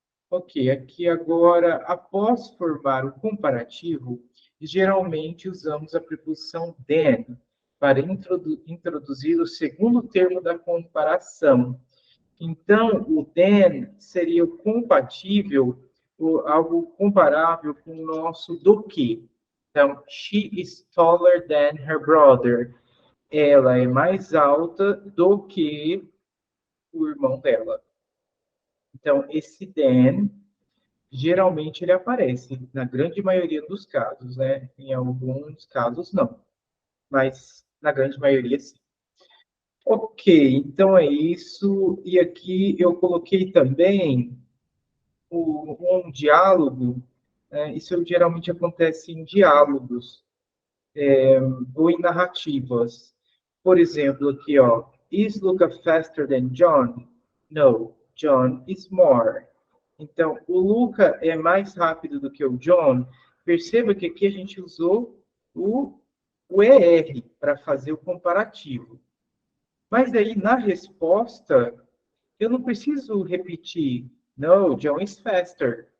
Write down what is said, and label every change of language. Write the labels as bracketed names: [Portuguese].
[Portuguese] Ok, aqui agora, após formar o comparativo, geralmente usamos a preposição then para introduzir o segundo termo da comparação. Então, o then seria o compatível, algo comparável com o nosso do que. Então, [English] she is taller than her brother. [Portuguese] Ela é mais alta do que o irmão dela. Então, esse then, geralmente ele aparece, na grande maioria dos casos, né? Em alguns casos, não. Mas, na grande maioria, sim. Ok, então é isso. E aqui eu coloquei também um diálogo. Isso geralmente acontece em diálogos ou em narrativas. Por exemplo, aqui, ó. [English] Is Luca faster than John? No, John is more. [Portuguese] Então, o Luca é mais rápido do que o John. Perceba que aqui a gente usou o ER para fazer o comparativo. Mas aí, na resposta, eu não preciso repetir, [English] no, John is faster.